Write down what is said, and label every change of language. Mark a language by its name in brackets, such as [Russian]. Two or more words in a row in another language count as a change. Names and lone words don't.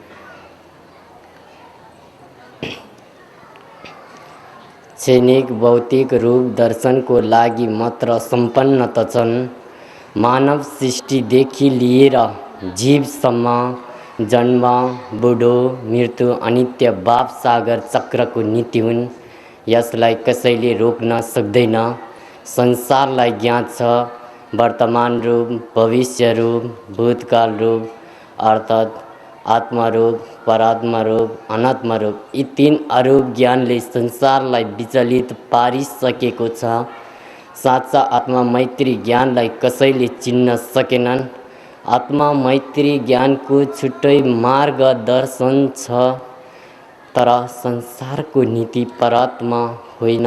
[Nepali] क्षणिक भौतिक रूप दर्शनको लागि मात्र सम्पन्न त छन्। मानव सृष्टिदेखि लिएर जीवसम्म जन्म, बुढो, मृत्यु अनित्य भाव सागर चक्रको नीति हुन्। यसलाई कसैले रोक्न सक्दैन। संसारलाई ज्ञात छ वर्तमान रूप, भविष्य रूप, भूतकाल रूप अर्थात् आत्मा रूप, परात्मा रूप, अनात्मा रूप। यी 3 अरूप ज्ञानले संसारलाई विचलित पारिसकेको छ। साँच्चा आत्मा मैत्री ज्ञानलाई कसैले चिन्न सकेनन्। आत्मा मैत्री ज्ञानको छुट्टै मार्गदर्शन छ, तर संसारको नीति परात्मा होइन।